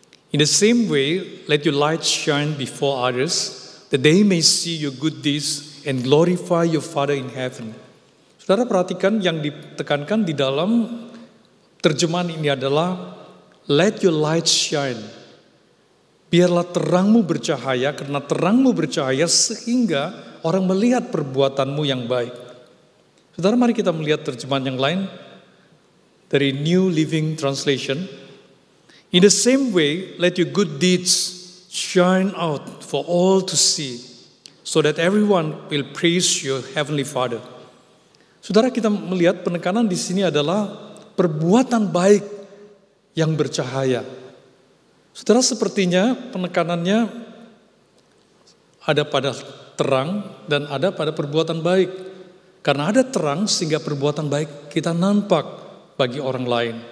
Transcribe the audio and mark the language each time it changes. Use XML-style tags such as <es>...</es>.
<en>In the same way, let your light shine before others, that they may see your good deeds and glorify your Father in heaven.</en> <id>Saudara perhatikan yang ditekankan di dalam terjemahan ini adalah</id> <en>let your light shine.</en> <id>Biarlah terangmu bercahaya, karena terangmu bercahaya sehingga orang melihat perbuatanmu yang baik. Saudara, mari kita melihat terjemahan yang lain dari New Living Translation.</id> <en>In the same way, let your good deeds shine out for all to see, so that everyone will praise your heavenly Father.</en> <id>Saudara, kita melihat penekanan di sini adalah perbuatan baik yang bercahaya. Saudara, sepertinya penekanannya ada pada terang dan ada pada perbuatan baik. Karena ada terang sehingga perbuatan baik kita nampak bagi orang lain.</id>